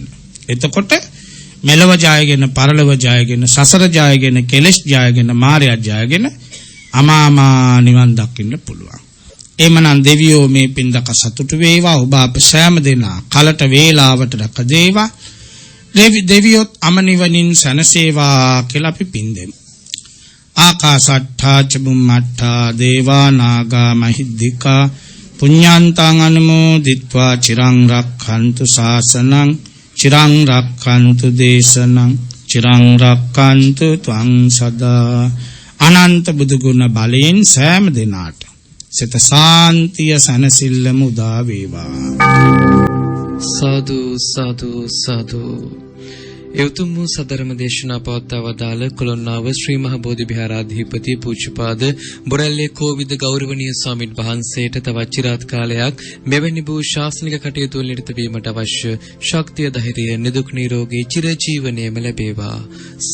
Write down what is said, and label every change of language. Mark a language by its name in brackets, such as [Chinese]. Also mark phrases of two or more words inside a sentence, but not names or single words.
[Sinhala] එතකොට මෙලව ජයගෙන, පරලොව ජයගෙන, සසර ජයගෙන, කෙලෙස් ජයගෙන, මායя ජයගෙන අමාමා නිවන් දකින්න පුළුවන්. එමනම් දෙවියෝ මේ පින්දක සතුටු වේවා. ඔබ අප සෑම දෙනා කලට වේලාවට රැකදේවා. දෙවියොත් අමනිවනින් සනසේවා කියලා අපි පින් දෙමු. [Pali] ආකාසට්ඨා චුම්මට්ඨා දේවා නාග මහිද්దికා පුඤ්ඤාන්තං අනුමෝදිත්වා චිරං රක්ඛන්තු ශාසනං චිරං රක්ඛන්තු දේශනං චිරං රක්ඛන්තු ත්වං සදා. [Sinhala] අනන්ත බුදු ගුණ බලයෙන් සෑම දිනාට සිත සාන්තිය සනසිල්ල මුදා වේවා. සාදු සාදු සාදු. එවතුම් වූ සදරම දේශනා පවත්වා වදාළ කොළොන්නාව ශ්‍රී මහ බෝධි විහාරාධිපති පූජ්‍යපාද බොරැල්ලේ කෝවිද ගෞරවනීය ස්වාමීන් වහන්සේට තවත් চিරාත් කාලයක් මෙවැනි වූ ශාසනික කටයුතු වල නිරත වීමට අවශ්‍ය ශක්තිය ධෛර්යය නිදුක් නිරෝගී චිරජීවනයේම ලැබේවා.